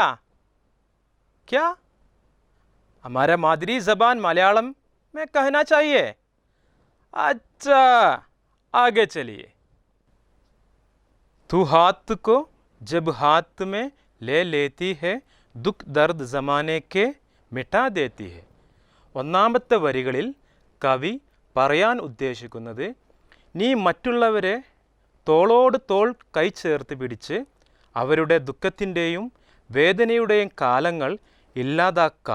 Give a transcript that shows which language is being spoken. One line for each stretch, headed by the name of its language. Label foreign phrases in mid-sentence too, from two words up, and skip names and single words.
Hindi: क्या हमारे मादरी ज़बान मलयालम में कहना चाहिए? अच्छा, आगे चलिए। तू हाथ को जब हाथ में ले लेती है, दुख दर्द ज़माने के मिटा देती है.
Malayalam: ഒന്നാമത്തെ വരികളിൽ കവി പറയാൻ ഉദ്ദേശിക്കുന്നത്, നീ മറ്റുള്ളവരെ തോളോട് തോൾ കൈ ചേർത്ത് പിടിച്ച് അവരുടെ ദുഃഖത്തിൻ്റെയും വേദനയുടെയും കാലങ്ങൾ ഇല്ലാതാക്കാം.